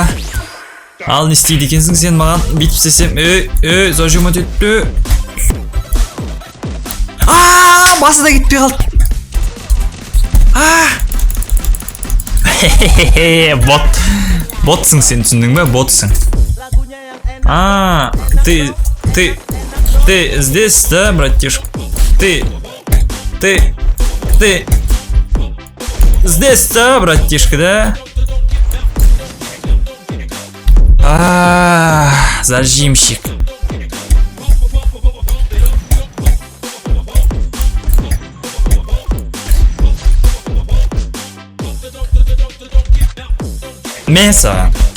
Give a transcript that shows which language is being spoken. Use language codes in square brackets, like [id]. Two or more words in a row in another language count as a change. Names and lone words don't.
[kk] Ал, не істейді екенсің сен маған бүйтіп істесем. Зажимать етті. Басы да кетпей қалды. Ботсың сен, түсіндің бе? Ботсың. [ru] Ты здесь, да, братишка? Ты здесь, да, братишка, да? Зажимщик. Меса.